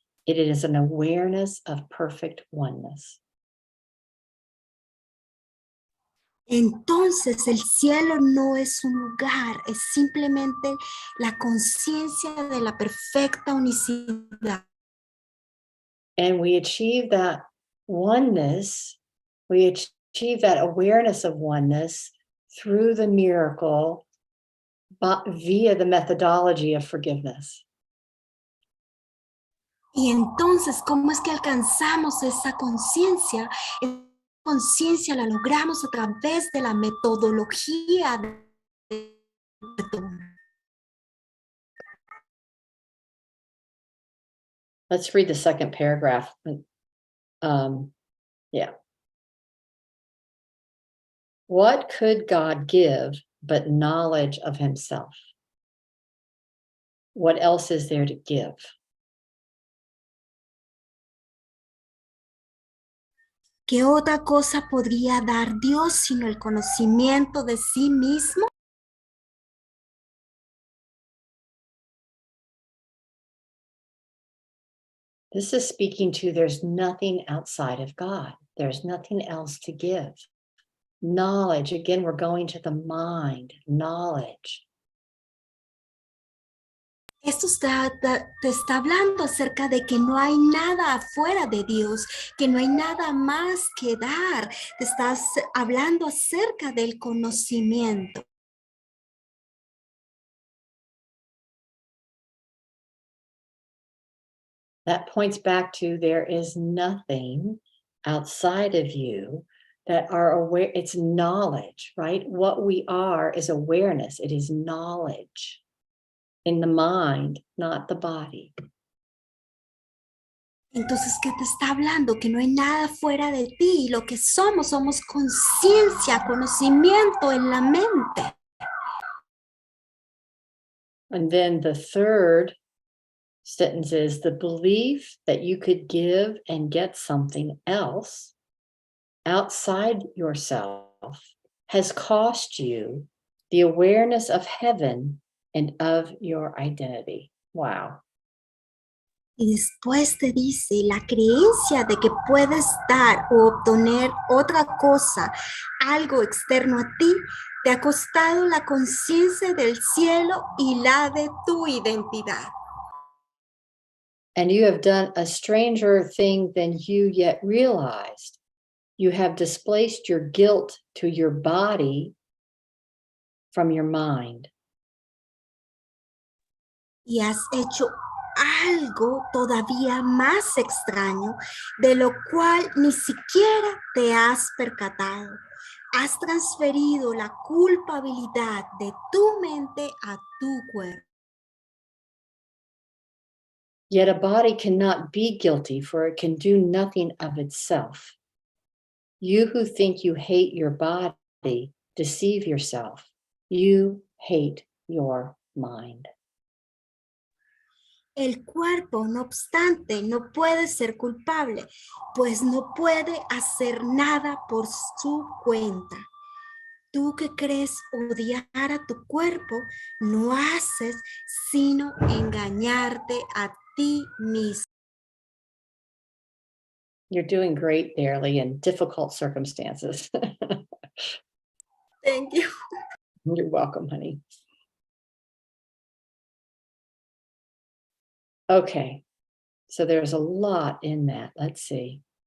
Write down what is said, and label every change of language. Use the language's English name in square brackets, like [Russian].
[English] It is an awareness of perfect oneness. [Spanish] Entonces el cielo no es un lugar, es simplemente la conciencia de la perfecta unicidad. [English] And we achieve that oneness, we achieve that awareness of oneness through the miracle, but via the methodology of forgiveness. [Spanish] Y entonces, ¿cómo es que alcanzamos esa conciencia? Esa conciencia la logramos a través de la metodología de perdón. [English] Let's read the second paragraph. Yeah. What could God give but knowledge of himself? What else is there to give? [Spanish] ¿Qué otra cosa podría dar Dios sino el conocimiento de sí mismo? [English] This is speaking to there's nothing outside of God. There's nothing else to give. Knowledge, again, we're going to the mind, knowledge. [Spanish] Esto te está hablando acerca de que no hay nada afuera de Dios, que no hay nada más que dar. Te estás hablando acerca del conocimiento. [English] That points back to there is nothing outside of you that are aware. It's knowledge, right? What we are is awareness. It is knowledge in the mind, not the body. [Spanish] Entonces, ¿qué te está hablando? Que no hay nada fuera de ti. Lo que somos conciencia, conocimiento en la mente. [English] And then the third sentence is the belief that you could give and get something else outside yourself has cost you the awareness of heaven and of your identity. Wow. [Spanish] Y después te dice, la creencia de que puedes dar o obtener otra cosa, algo externo a ti, te ha costado la conciencia del cielo y la de tu identidad. [English] And you have done a stranger thing than you yet realized. You have displaced your guilt to your body from your mind. [Spanish] Y has hecho algo todavía más extraño, de lo cual ni siquiera te has percatado. Has transferido la culpabilidad de tu mente a tu cuerpo. [English] Yet a body cannot be guilty, for it can do nothing of itself. You who think you hate your body, deceive yourself. You hate your mind. [Spanish] El cuerpo, no obstante, no puede ser culpable, pues no puede hacer nada por su cuenta. Tú que crees odiar a tu cuerpo, no haces sino engañarte a ti mismo. [English] You're doing great, Darely, in difficult circumstances. Thank you. You're welcome, honey. Okay, so there's a lot in that. Let's see.